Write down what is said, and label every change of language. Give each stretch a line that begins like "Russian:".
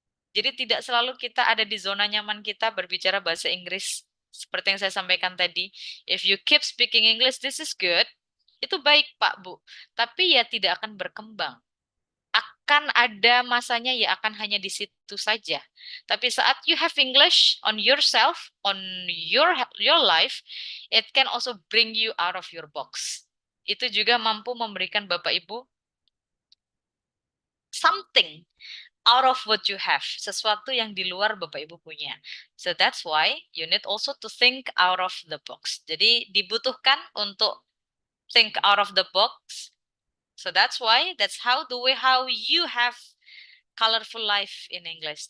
Indonesian: Jadi tidak selalu kita ada di zona nyaman kita berbicara bahasa Inggris. Seperti yang saya sampaikan tadi,
English: if you keep speaking English, this is good.
Indonesian: Itu baik, Pak, Bu. Tapi ya tidak akan berkembang. Akan ada masanya ya akan hanya di situ saja. Tapi saat
English: you have English on yourself, on your life, it can also bring you out of your box.
Indonesian: Itu juga mampu memberikan Bapak Ibu something
English: out of what you have,
Indonesian: sesuatu yang di luar Bapak Ibu punya.
English: So that's why you need also to think out of the box.
Indonesian: Jadi dibutuhkan untuk
English: think out of the box. So that's how you have colorful life in English.